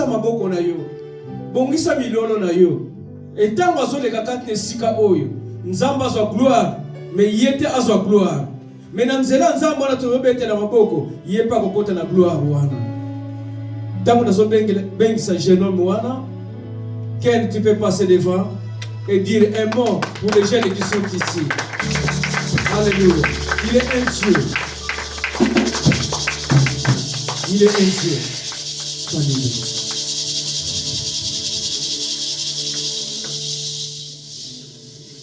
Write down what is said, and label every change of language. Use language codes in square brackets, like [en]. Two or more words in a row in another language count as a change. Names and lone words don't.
[ln] maboko na yo bongisa milolo na yo etango azoleka kati esika oyo Nzamba azwa gloire mais yete azwa gloire mais na nzela Nzamba wana tobetela maboko yepa kokota na gloire wana tango nazobengisa jeune homme wana [fr] quel tu peux passer devant et dire un mot pour les jeunes qui sont ici. Alléluia. Il est un Dieu. Il est un Dieu. Alléluia.